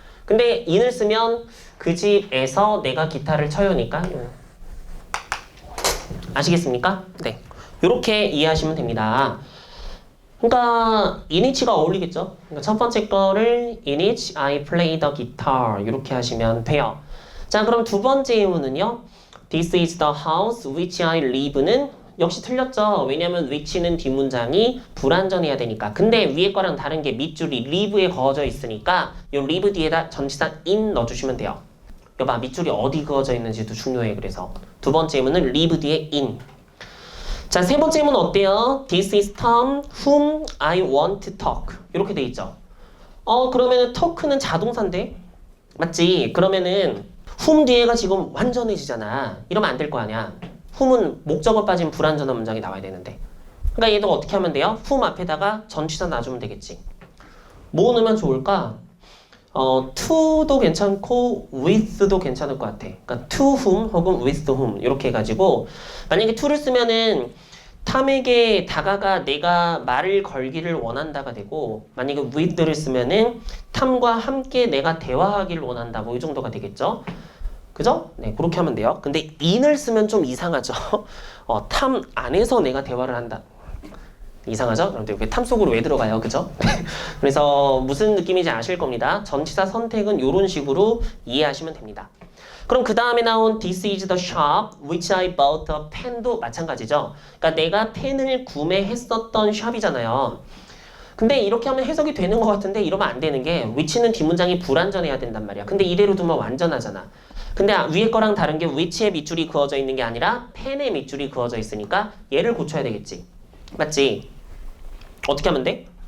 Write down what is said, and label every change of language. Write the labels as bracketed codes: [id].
[ko] 근데 in을 쓰면 그 집에서 내가 기타를 쳐요니까 아시겠습니까? 네. 요렇게 이해하시면 됩니다. 그러니까 in which가 어울리겠죠? 그러니까 첫 번째 거를 [en] in which I play the guitar [ko] 이렇게 하시면 돼요. 자, 그럼 두 번째 의문은요. [en] This is the house which I live는 [ko] 역시 틀렸죠. 왜냐면 which는 뒷문장이 불완전해야 되니까. 근데 위에 거랑 다른 게 밑줄이 live에 그어져 있으니까 이 live 뒤에다 전치사 in 넣어주시면 돼요. 여봐, 밑줄이 어디 그어져 있는지도 중요해. 그래서 두 번째 의문은 live 뒤에 in. 자, 세 번째 의문 어때요? [en] This is Tom whom I want to talk. [ko] 이렇게 돼 있죠. 그러면은 talk는 자동사인데? 맞지? 그러면은 whom 뒤에가 지금 완전해지잖아. 이러면 안 될 거 아니야. whom은 목적어 빠진 불완전한 문장이 나와야 되는데. 그러니까 얘도 어떻게 하면 돼요? whom 앞에다가 전치사 놔주면 되겠지. 뭐 넣으면 좋을까? to도 괜찮고 with도 괜찮을 것 같아. 그러니까 to whom 혹은 with whom 이렇게 해가지고 만약에 to를 쓰면은 탐에게 다가가 내가 말을 걸기를 원한다가 되고 만약에 with를 쓰면은 탐과 함께 내가 대화하기를 원한다 뭐 이 정도가 되겠죠. 그죠? 네, 그렇게 하면 돼요. 근데 in을 쓰면 좀 이상하죠. 탐 안에서 내가 대화를 한다. 이상하죠? 여러분들 이렇게 탐 속으로 왜 들어가요? 그죠? 그래서 무슨 느낌인지 아실 겁니다. 전치사 선택은 이런 식으로 이해하시면 됩니다. 그럼 그 다음에 나온 [en] This is the shop which I bought a pen도 [ko] 마찬가지죠. 그러니까 내가 펜을 구매했었던 샵이잖아요. 근데 이렇게 하면 해석이 되는 것 같은데 이러면 안 되는 게 which는 뒷문장이 불완전해야 된단 말이야. 근데 이대로 두면 완전하잖아. 근데 위에 거랑 다른 게 which의 밑줄이 그어져 있는 게 아니라 펜의 밑줄이 그어져 있으니까 얘를 고쳐야 되겠지. 맞지? 어떻게 하면 돼?